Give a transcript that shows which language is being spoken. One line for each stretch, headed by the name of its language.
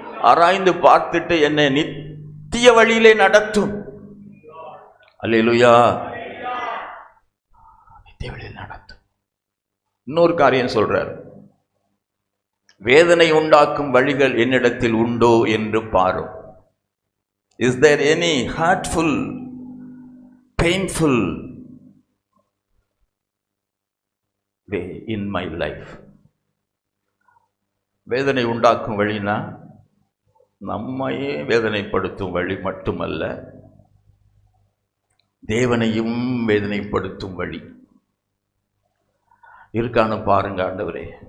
Tamil: ஆராய்ந்து பார்த்துட்டு என்னை நித்திய வழியிலே நடத்தும், அல்லேலூயா, நித்திய வழியில் நடத்தும். இன்னொரு காரியம் சொல்றார், வேதனை உண்டாக்கும் வழிகள் என்னிடத்தில் உண்டோ என்று பாரும்.
English: Is there any hurtful, painful way in my life?
Tamil: வேதனை உண்டாக்கும் வழினா நம்மையே வேதனைப்படுத்தும் வழி மட்டுமல்ல, தேவனையும் வேதனைப்படுத்தும் வழி இருக்கான்னு பாருங்க ஆண்டவரே.